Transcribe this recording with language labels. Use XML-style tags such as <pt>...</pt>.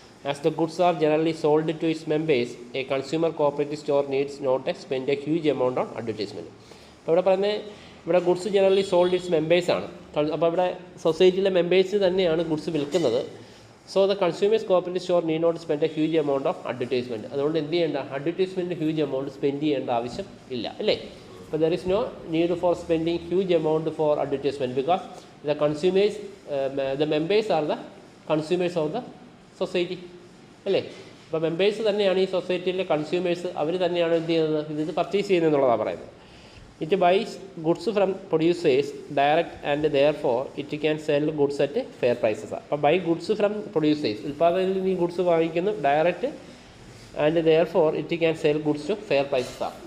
<en>As the goods are generally sold to its members, a consumer cooperative store needs not spend a huge amount on advertisement.</en> <ml>അപ്പോൾ ഇവിടെ പറയുന്നത് ഇവിടെ goods generally sold it's മെമ്പേഴ്സാണ്. അപ്പോൾ ഇവിടെ സൊസൈറ്റിയിലെ മെമ്പേഴ്സിന് തന്നെയാണ് goods വിൽക്കുന്നത്.</ml> <en>So the consumers cooperative store need not spend a huge amount of advertisement.</en> <ml>അതുകൊണ്ട് എന്ത് ചെയ്യേണ്ട? അഡ്വർടൈസ്മെൻറ്റ് ഹ്യൂജ് എമൗണ്ട് സ്പെൻഡ് ചെയ്യേണ്ട ആവശ്യം ഇല്ല അല്ലേ.</ml> <en>But there is no need for spending huge amount for advertisement because the consumers, the members are the consumers of the society.</en> <ml>അല്ലേ? അപ്പോൾ members തന്നെയാണ് ഈ സൊസൈറ്റിയിലെ കൺസ്യൂമേഴ്സ്, അവർ തന്നെയാണ് എന്ത് ചെയ്യുന്നത്? ഇത് പർച്ചേസ് ചെയ്യുന്നത് എന്നുള്ളതാണ് പറയുന്നത്.</ml> <en>It buys goods from producers direct and therefore it can sell goods at fair prices. അപ്പോൾ buy goods from producers,</en> <ml>ഉൽപ്പാദകരിൽ നിന്ന് ഈ goods വാങ്ങിക്കുന്നു</ml> <en>Direct, and therefore it can sell goods to fair prices ആണ്.</en>